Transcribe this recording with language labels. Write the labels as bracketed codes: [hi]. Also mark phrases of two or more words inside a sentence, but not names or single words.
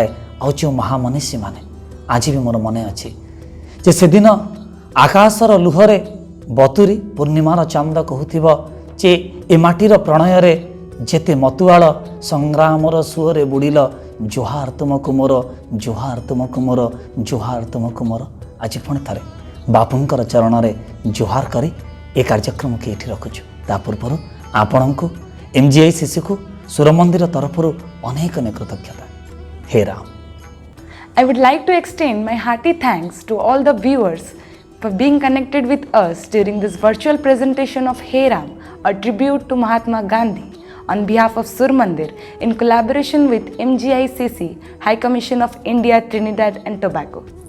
[or] ଆଉ ଯେଉଁ ମହାମନୀଷୀମାନେ, ଆଜି ବି ମୋର ମନେ ଅଛି ଯେ ସେଦିନ ଆକାଶର ଲୁହରେ ବତୁରି ପୂର୍ଣ୍ଣିମାର ଚାନ୍ଦ କହୁଥିବ ଯେ ଏ ମାଟିର ପ୍ରଣୟରେ ଯେତେ ମତୁଆଳ ସଂଗ୍ରାମର ସୁଅରେ ବୁଡ଼ିଲ, ଜୁହାର ତୁମକୁ ମୋର, ଜୁହାର ତୁମକୁ ମୋର, ଜୁହାର ତୁମକୁ ମୋର। ଆଜି ପୁଣି ଥରେ ବାପୁଙ୍କର ଚରଣରେ ଜୁହାର କରି ଏ କାର୍ଯ୍ୟକ୍ରମକୁ ଏଠି ରଖୁଛୁ। ତା ପୂର୍ବରୁ ଆପଣଙ୍କୁ MGICCକୁ ସୁର ମନ୍ଦିର ତରଫରୁ ଅନେକ ଅନେକ କୃତଜ୍ଞତା। ହେ ରାମ। [en] I would like to extend my hearty thanks to all the viewers for being connected with us during this virtual presentation of Hey Ram, a tribute to Mahatma Gandhi, on behalf of Sur Mandir in collaboration with MGICC, High Commission of India, Trinidad and Tobago.